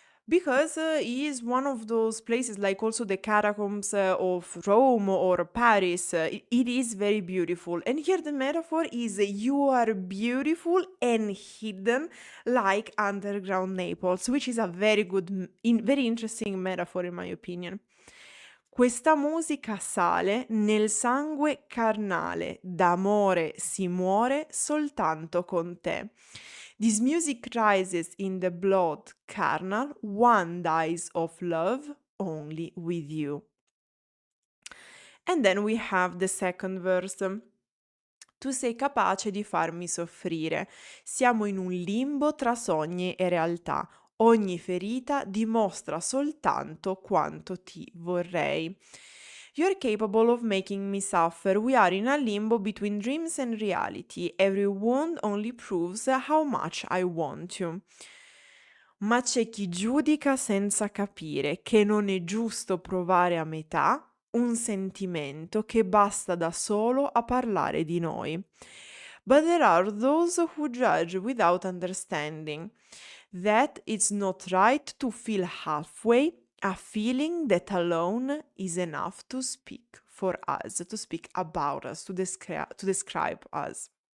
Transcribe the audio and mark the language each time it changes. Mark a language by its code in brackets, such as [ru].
[en] Because it is one of those places, like also the catacombs of Rome or Paris. It is very beautiful. And here the metaphor is you are beautiful and hidden like underground Naples, which is a very good, very interesting metaphor in my opinion. [it] Questa musica sale nel sangue carnale, d'amore si muore soltanto con te. [en] This music rises in the blood carnal, one dies of love only with you. And then we have the second verse. [it] Tu sei capace di farmi soffrire. Siamo in un limbo tra sogni e realtà. Ogni ferita dimostra soltanto quanto ti vorrei. [en] You're capable of making me suffer. We are in a limbo between dreams and reality. Every wound only proves how much I want you. [it] Ma c'è chi giudica senza capire che non è giusto provare a metà un sentimento che basta da solo a parlare di noi. [en] But there are those who judge without understanding that it's not right to feel halfway, a feeling that alone is enough to speak for us, to speak about us, to describe us.